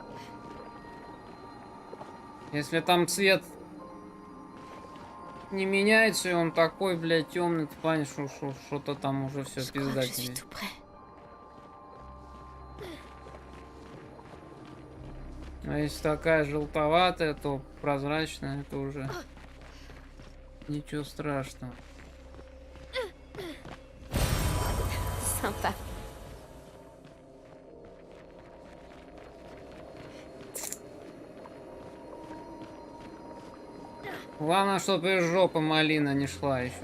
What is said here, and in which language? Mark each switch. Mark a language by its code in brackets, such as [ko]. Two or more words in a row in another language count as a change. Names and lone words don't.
[ru] Если там цвет не меняется, и он такой, блядь, темный, ты понимаешь, что-то там уже все [fr] Je crois que je suis пиздатели. tout prêt. [ru] Но если такая желтоватая, то прозрачная, это уже ничего страшного. [fr] Sympa. [ru] Главное, чтобы из жопы малина не шла еще.